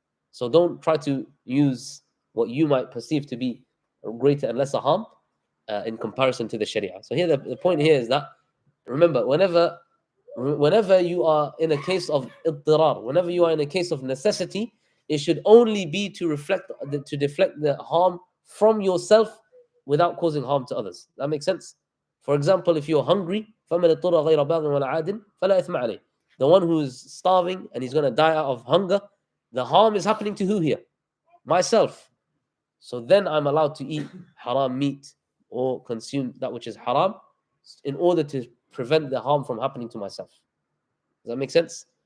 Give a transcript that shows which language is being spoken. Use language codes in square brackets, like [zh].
[en] So don't try to use what you might perceive to be greater and lesser harm in comparison to the Sharia. So here the point here is that, remember, whenever you are in a case of iddirar, whenever you are in a case of necessity, it should only be to deflect the harm from yourself without causing harm to others. That makes sense? For example, if you're hungry, [ar] فَمَنِ اضْطُرَّ غَيْرَ بَاغٍ وَلَا عَادٍ فَلَا إِثْمَ عَلَيْهِ. [en] The one who's starving and he's going to die out of hunger, the harm is happening to who here? Myself. So then I'm allowed to eat haram meat or consume that which is haram in order to prevent the harm from happening to myself. Does that make sense?